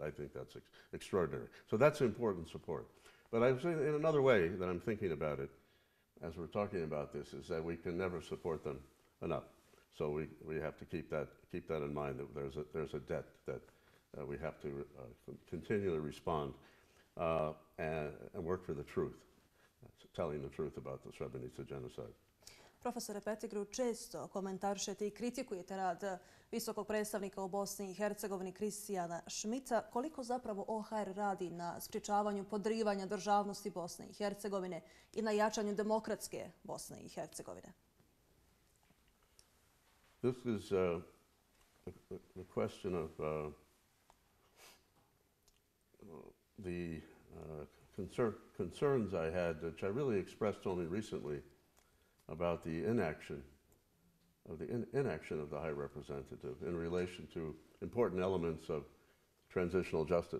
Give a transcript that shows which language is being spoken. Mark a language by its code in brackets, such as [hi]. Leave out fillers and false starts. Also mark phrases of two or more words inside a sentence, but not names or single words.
[en] I think that's extraordinary. So that's important support. But I was saying in another way that I'm thinking about it, as we're talking about this, is that we can never support them enough. So we have to keep that in mind, that there's a debt that we have to continually respond and work for the truth, telling the truth about the Srebrenica genocide. [bs] Profesore PETTIGREW, često komentarišete i kritikujete rad visokog predstavnika u Bosni i Hercegovini Kristijana Šmica. Koliko zapravo OHR radi na sprječavanju podrivanja državnosti Bosne i Hercegovine i na jačanju demokratske Bosne i Hercegovine? [en] This is a question of the concerns I had, which I really expressed only recently, about the inaction of the High Representative in relation to important elements of transitional justice.